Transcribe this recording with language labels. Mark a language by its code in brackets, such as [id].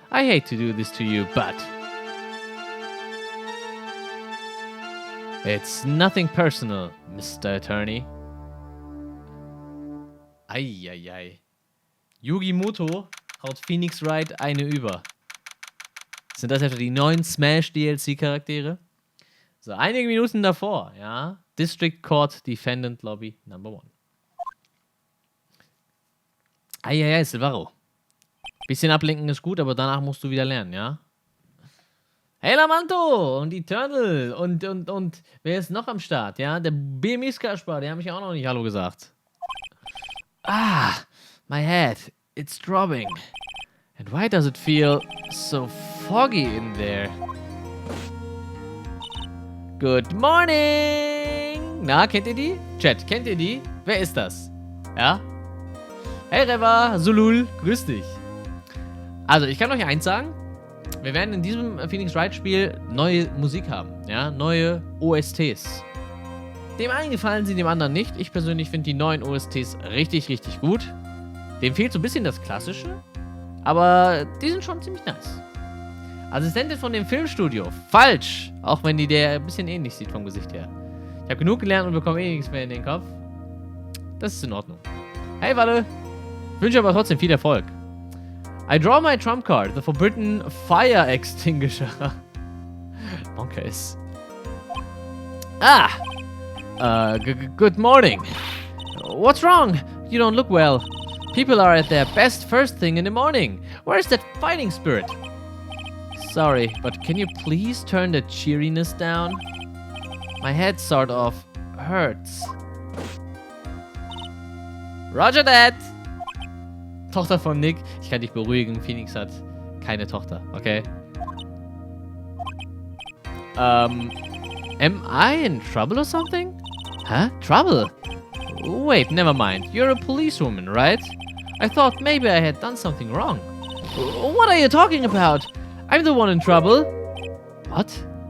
[en] I hate to do this to you, but... It's nothing personal, Mr. Attorney. Eieiei. [de] Yugi Muto haut Phoenix Wright eine über. Sind das etwa die neuen Smash DLC-Charaktere? So, einige Minuten davor, ja. District Court Defendant Lobby Number 1. Eieiei, Silvaro. Bisschen ablenken ist gut, aber danach musst du wieder lernen, ja? Hey Lamanto und Eternal und wer ist noch am Start, ja? Der BMX Kaspar, der haben mich auch noch nicht Hallo gesagt. [en] Ah, my head, it's throbbing. And why does it feel so foggy in there? Good morning! [de] Na, kennt ihr die? Chat, kennt ihr die? Wer ist das? Ja? Hey Reva, Zulul, grüß dich. Also, ich kann euch eins sagen. Wir werden in diesem Phoenix Wright Spiel neue Musik haben. Ja, neue OSTs. Dem einen gefallen sie, dem anderen nicht. Ich persönlich finde die neuen OSTs richtig, richtig gut. Dem fehlt so ein bisschen das Klassische. Aber die sind schon ziemlich nice. Assistentin von dem Filmstudio. Falsch. Auch wenn die der ein bisschen ähnlich sieht vom Gesicht her. Ich habe genug gelernt und bekomme eh nichts mehr in den Kopf. Das ist in Ordnung. Hey, Walle. Wünsche aber trotzdem viel Erfolg. [en] I draw my trump card, the forbidden fire extinguisher. Bonkers. Ah! Good morning. What's wrong? You don't look well. People are at their best first thing in the morning. Where's that fighting spirit? Sorry, but can you please turn the cheeriness down? My head sort of hurts. Roger that! [de] Tochter von Nick. Ich kann dich beruhigen, Phoenix hat keine Tochter, okay? [en] Am I in trouble or something? Huh? Trouble? Wait, never mind. You're a policewoman, right? I thought maybe I had done something wrong. What are you talking about? I'm the one in trouble. What?